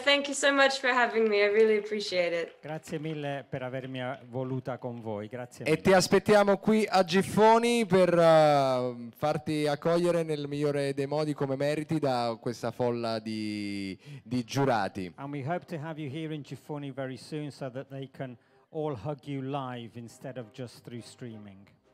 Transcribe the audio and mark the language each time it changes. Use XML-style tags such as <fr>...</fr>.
<en>Thank you so much for having me. I really appreciate it.</en> <it>Grazie mille per avermi voluta con voi. Grazie E mille. ti aspettiamo qui a Giffoni per farti accogliere nel migliore dei modi come meriti da questa folla di giurati.</it> <en>And we hope to have you here in Giffoni very soon so that they can all hug you live instead of just through streaming.</en>